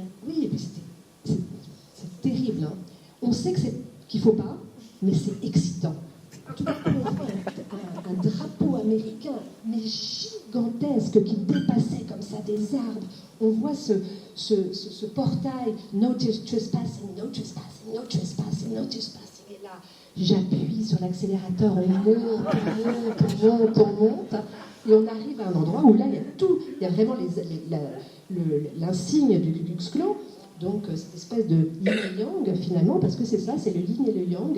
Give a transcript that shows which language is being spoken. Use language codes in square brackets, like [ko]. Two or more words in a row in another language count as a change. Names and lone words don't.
[fr] Oui, et puis c'est terrible. Hein. On sait qu'il ne faut pas, mais c'est excitant. Tout à coup, on voit un drapeau américain, mais gigantesque, qui dépassait comme ça des arbres. On voit ce portail, [en] no trespassing, no trespassing, no trespassing, no trespassing. [fr] Et là, j'appuie sur l'accélérateur, on monte. Et on arrive à un endroit où là, il y a tout. Il y a vraiment l'insigne du Ku Klux Klan. Donc, cette espèce de yin et yang, finalement, parce que c'est ça, c'est le yin et le yang.